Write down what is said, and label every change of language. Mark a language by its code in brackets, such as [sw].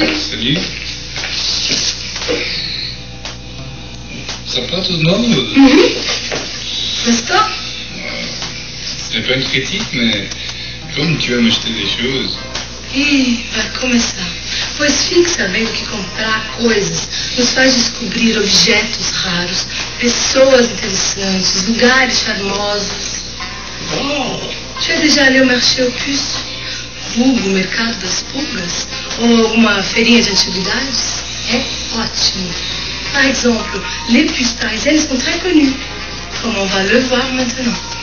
[fr] Salut. Ça va tout de même? N'est-ce pas? Ce n'est pas une critique, mais comme tu vas m'acheter des choses. [pt] Ih, vai começar. Pois fique sabendo que comprar coisas nos faz descobrir objetos raros, pessoas interessantes, lugares charmosos. [fr] Tu as déjà allé au marché aux puces? [pt] Vulgo mercado das pulgas? Ou alguma feirinha de antiguidades? É ótimo. [fr] Par exemple, les puces parisiennes sont très connues, comme on va le voir maintenant.